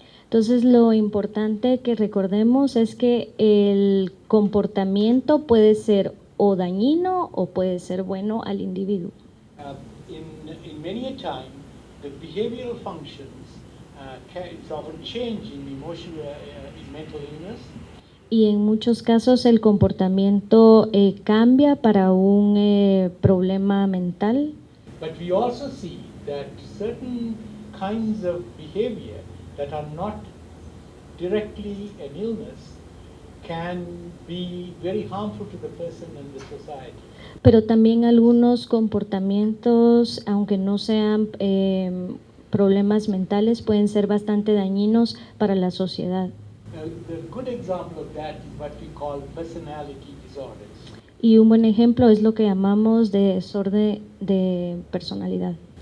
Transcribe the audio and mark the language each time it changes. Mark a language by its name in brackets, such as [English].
[Spanish] Entonces lo importante que recordemos es que el comportamiento puede ser o dañino o puede ser bueno al individuo. [English] In many a time, the behavioral functions it's often change in emotional in mental illness. [Spanish] Y en muchos casos el comportamiento cambia para un problema mental. [English] But we also see that certain kinds of behavior that are not directly an illness can be very harmful to the person and the society. [Spanish] Pero también algunos comportamientos, aunque no sean problemas mentales, pueden ser bastante dañinos para la sociedad. [English] The good example of that is what we call personality disorders. [Spanish] Y un buen ejemplo es lo que llamamos de desorden de personalidad.